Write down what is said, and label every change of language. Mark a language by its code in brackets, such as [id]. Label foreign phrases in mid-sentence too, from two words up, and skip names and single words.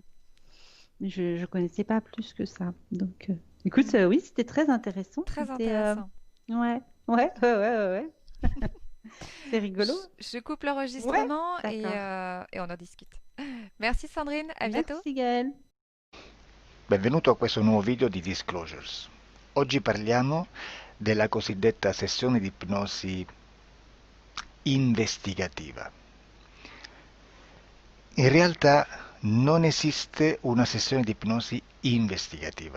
[fr] je connaissais pas plus que ça. Donc, écoute, Mhm. oui, c'était très intéressant. Très C'était, intéressant. ouais, ouais, ouais, ouais, ouais, ouais. C'est rigolo. Je coupe Ouais, l'enregistrement d'accord. et on en discute. Merci Sandrine, à bientôt. Merci, Gaëlle. [it] Benvenuto a questo nuovo video di Disclosures. Oggi parliamo della cosiddetta sessione di ipnosi investigativa. In realtà non esiste una sessione di ipnosi investigativa.